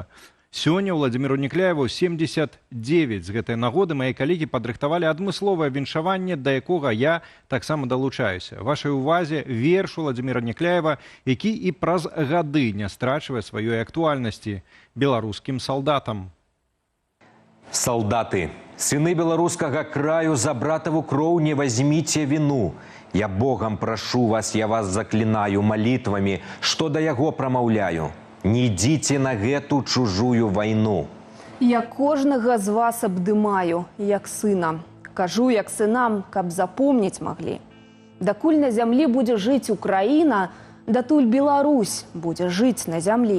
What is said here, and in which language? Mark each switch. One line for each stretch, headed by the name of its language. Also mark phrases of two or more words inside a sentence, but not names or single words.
Belarusian: Сёння Владзіміру Някляеву 79. З гэтай нагоды мае калегі падрыхтавалі адмысловае віншаванне, да якога я таксама далучаюся. Вашай увазе верш Владзіміра Някляева, які і праз гады не страчвае сваёй актуальнасці беларускім салдатам. Солдаты, сыны беларускага краю, за братаву кроў не возьміце віну. Я Богом прошу вас, я вас заклинаю молитвами, что до яго промаўляю. Не ідзіце на гэту чужую вайну. Я кожнага з вас абдымаю, як сына. Кажу, як сынам, каб запомніць маглі. Дакуль на зямлі будзе жыць Украіна, датуль Беларусь будзе жыць на зямлі.